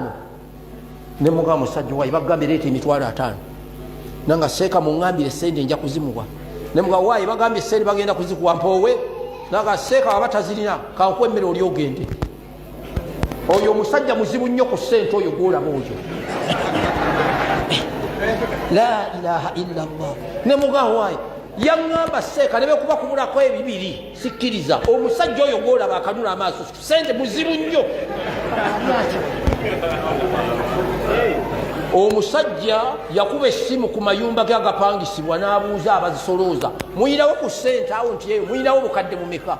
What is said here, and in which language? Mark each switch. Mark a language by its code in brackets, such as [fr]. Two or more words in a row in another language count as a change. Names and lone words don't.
[lg] Ne mugamba musajja waayo bagambye leeta emitwalo 5. Nanga Seeka muŋŋambire ssente nja kuzimuwa. Ne mugamba waayo bagambye ssente bagenda kuzikuwa mpoowe. Naga Seeka waba tazirina kankuwa emmere oli ogende. Oyo omusajja muzibu nnyo ku ssente oyo gwolaba oyo. [ar] لا إله إلا الله. [lg] Ne mugamba waayo yaŋŋamba Seeka ne bekuba kubulako ebibiri sikkiriza. Omusajja oyo gwolaba akanula amaaso ssente muzibu nnyo. Omusajja yakuba essimu ku mayumba ge agapangisibwa n'abuuza abazisolooza muyirawo ku ssente awo nti eyo muyirawo bukadde bumeka?